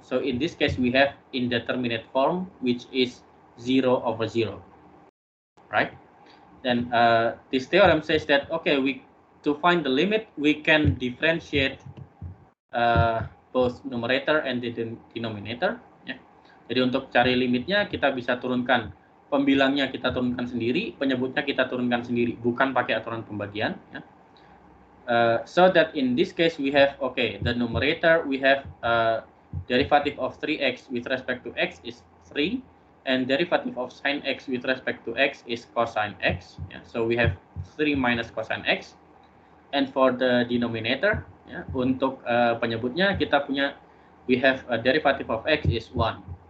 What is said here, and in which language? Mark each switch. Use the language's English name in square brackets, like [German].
[English] So in this case, we have indeterminate form, which is 0 over 0, right? Then this theorem says that, okay, to find the limit, we can differentiate both numerator and the denominator. [Indonesian] Ya. Jadi untuk cari limitnya, kita bisa turunkan pembilangnya, kita turunkan sendiri, penyebutnya kita turunkan sendiri, bukan pakai aturan pembagian. Ya. [English] So that in this case we have, okay, the numerator we have derivative of 3x with respect to x is 3, and derivative of sin x with respect to x is cosine x. Yeah, so we have 3 minus cosine x. And for the denominator, [Indonesian] ya, untuk penyebutnya kita punya, [English] we have a derivative of x is 1.